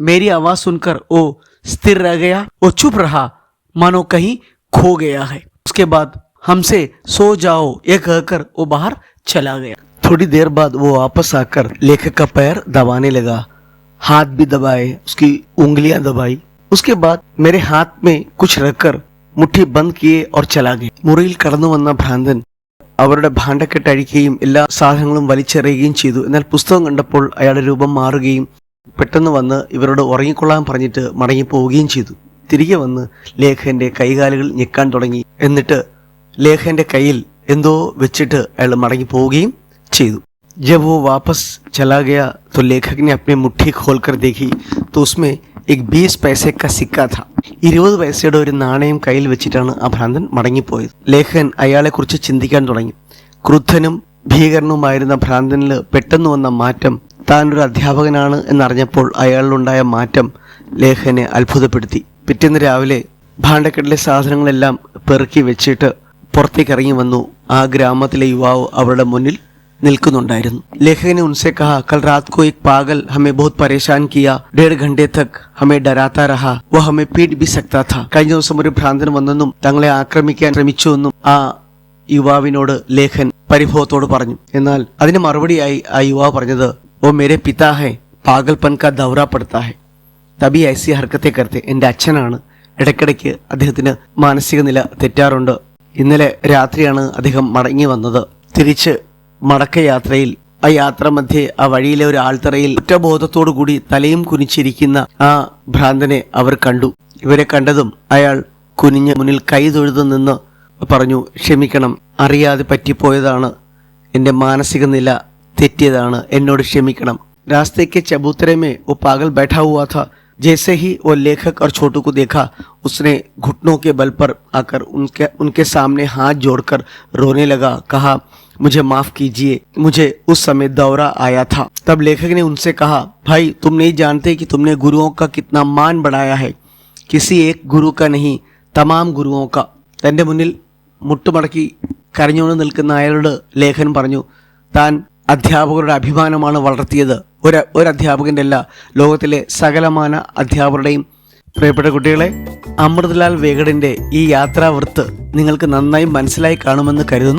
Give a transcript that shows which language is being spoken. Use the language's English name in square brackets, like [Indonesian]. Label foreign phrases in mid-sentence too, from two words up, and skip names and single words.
[Hindi] मेरी आवाज सुनकर वो स्थिर रह गया. वो चुप रहा मानो कहीं खो गया है. उसके बाद हमसे सो जाओ ये कहकर वो बाहर चला गया. थोड़ी देर बाद वो वापस आकर लेखक का पैर दबाने लगा. हाथ भी दबाए, उसकी उंगलियां दबाई. उसके बाद मेरे हाथ में कुछ रखकर मुट्ठी बंद किए और चला गया. [Malayalam] മുറിയിൽ കടന്നു വന്ന ഭ്രാന്തൻ അവരുടെ ഭാണ്ഡക്കെട്ട് അഴിക്കുകയും എല്ലാ സാധനങ്ങളും വലിച്ചെറിയുകയും ചെയ്തു. എന്നാൽ പുസ്തകം കണ്ടപ്പോൾ അയാളുടെ രൂപം മാറുകയും പെട്ടെന്ന് വന്ന് ഇവരോട് ഉറങ്ങിക്കൊള്ളാൻ പറഞ്ഞിട്ട് മടങ്ങിപ്പോവുകയും ചെയ്തു. തിരികെ വന്ന് ലേഖന്റെ കൈകാലുകൾ ഞെക്കാൻ തുടങ്ങി. എന്നിട്ട് ലേഖന്റെ കയ്യിൽ എന്തോ വെച്ചിട്ട് അയാൾ മടങ്ങിപ്പോവുകയും ചെയ്തു. [Hindi] जब वो वापस चला गया तो लेखक ने अपनी मुट्ठी खोलकर देखी तो उसमें एक 20 पैसे का सिक्का था. [Malayalam] 20 പൈസയുടെ ഒരു നാണയം കയ്യിൽ വെച്ചിട്ടാണ് ആ ഭ്രാന്തൻ മടങ്ങിപ്പോയത്. ലേഖകൻ അയാളെക്കുറിച്ച് ചിന്തിക്കാൻ തുടങ്ങി. ക്രുദ്ധനും ഭീകരനുമായിരുന്ന ഭ്രാന്തനിൽ പെട്ടെന്ന് വന്ന മാറ്റം, താൻ ഒരു അധ്യാപകനാണ് എന്നറിഞ്ഞപ്പോൾ അയാളിലുണ്ടായ മാറ്റം ലേഖകനെ അത്ഭുതപ്പെടുത്തി. പിറ്റേന്ന് രാവിലെ ഭാണ്ഡക്കെട്ടിലെ സാധനങ്ങളെല്ലാം പെറുക്കി വെച്ചിട്ട് പുറത്തേക്ക് ഇറങ്ങി വന്നു. ആ ഗ്രാമത്തിലെ യുവാവ് അവരുടെ മുന്നിൽ നിൽക്കുന്നുണ്ടായിരുന്നു. [Hindi] लेखक ने उनसे कहा, कल रात को एक पागल हमें बहुत परेशान किया, 1.5 घंटे तक हमें डराता रहा, वो हमें पीट भी सकता था. [Malayalam] കഴിഞ്ഞ ദിവസം ഒരു ഭ്രാന്തൻ വന്നെന്നും തങ്ങളെ ആക്രമിക്കാൻ ശ്രമിച്ചുവെന്നും ആ യുവാവിനോട് ലേഖൻ പരിഭവത്തോട് പറഞ്ഞു. എന്നാൽ അതിന് മറുപടിയായി ആ യുവാവ് പറഞ്ഞത്, [Hindi] वो मेरे पिता हैं, पागलपन का दौरा पड़ता है, तभी ऐसी हरकतें करते. [Malayalam] എൻ്റെ അച്ഛനാണ്, ഇടയ്ക്കിടയ്ക്ക് അദ്ദേഹത്തിന് മാനസിക നില തെറ്റാറുണ്ട്. ഇന്നലെ രാത്രിയാണ് അദ്ദേഹം മടങ്ങി വന്നത്. തിരിച്ച് മടക്കയാത്രയിൽ ആ യാത്രാമധ്യേ ആ വഴിയിലെ ഒരു ആൾത്തറയിൽ കുറ്റബോധത്തോടു കൂടി തലയും കുനിച്ചിരിക്കുന്ന ആ ഭ്രാന്തനെ അവർ കണ്ടു. ഇവരെ കണ്ടതും അയാൾ കുനിഞ്ഞ് മുന്നിൽ കൈ തൊഴുതു നിന്ന് പറഞ്ഞു, ക്ഷമിക്കണം, അറിയാതെ പറ്റിപ്പോയതാണ്, എൻ്റെ മാനസിക നില തെറ്റിയതാണ്, എന്നോട് ക്ഷമിക്കണം. [Hindi] रास्ते के चबूतरे में वो पागल बैठा हुआ था. जैसे ही वो लेखक और छोटू को देखा, उसने घुटनों के बल पर आकर उनके सामने हाथ जोड़कर रोने लगा. कहा, मुझे माफ कीजिए, मुझे उस समय दौरा आया था. तब लेखक ने उनसे कहा, भाई तुम नहीं जानते कि तुमने गुरुओं का कितना मान बढ़ाया है, किसी एक गुरु का नहीं, तमाम गुरुओं का. [Malayalam] തൻ്റെ മുന്നിൽ മുട്ടുമടക്കി കരഞ്ഞുകൊണ്ട് നിൽക്കുന്ന അയാളോട് ലേഖൻ പറഞ്ഞു, താൻ അധ്യാപകരുടെ അഭിമാനമാണ് വളർത്തിയത്, ഒരു അധ്യാപകൻ്റെ അല്ല, ലോകത്തിലെ സകലമാന അധ്യാപകരുടെയും. പ്രിയപ്പെട്ട കുട്ടികളെ, അമൃതലാൽ വേഗടിൻ്റെ ഈ യാത്രാവൃത്ത് നിങ്ങൾക്ക് നന്നായി മനസ്സിലായി കാണുമെന്ന് കരുതുന്നു.